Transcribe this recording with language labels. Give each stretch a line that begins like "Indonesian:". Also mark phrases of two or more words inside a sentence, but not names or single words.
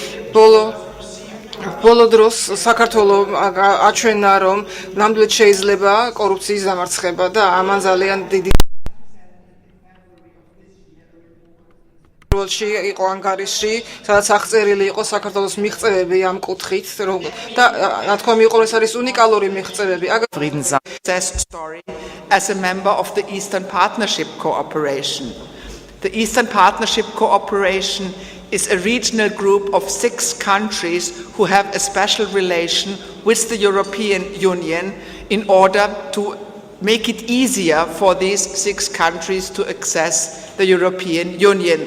Georgian: ბოლო დროს საქართველოს აჩვენა რომ ნამდვილად შეიძლება კორუფციის დამარცხება და ამან ძალიან დიდი როლში იყო ანგარიში, სადაც აღწერილი იყო საქართველოს მიღწევები ამ კუთხით და რა თქმა უნდა ეს არის უნიკალური მიღწევები.
English: Success story as a member of the Eastern Partnership Cooperation. The Eastern Partnership Cooperation is a regional group of 6 countries who have a special relation with the European Union in order to make it easier for these 6 countries to access the European Union.